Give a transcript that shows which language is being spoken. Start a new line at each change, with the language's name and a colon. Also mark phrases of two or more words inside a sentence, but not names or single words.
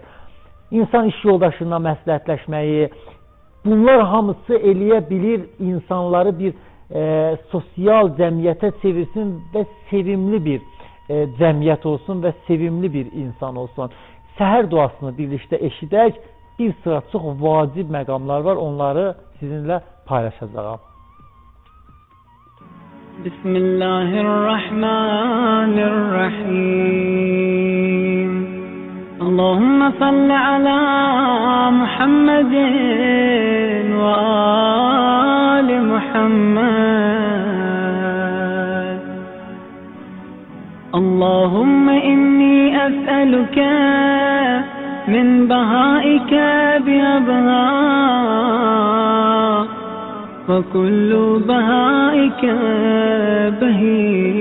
Azerbaijani: İnsan iş yoldaşından məsləhətləşməyi, bunlar hamısı eləyə bilir, insanları bir sosial cəmiyyətə çevirsin və sevimli bir cəmiyyət olsun və sevimli bir insan olsun. Səhər duasını birlikdə eşidək, bir sıra çox vacib məqamlar var, onları sizinlə paylaşacağım.
Arabic: Bismillahirrahmanirrahim. اللهم صل على محمد وآل محمد. اللهم إني أسألك من بهائك بأبهاه وكل بهائك بهي.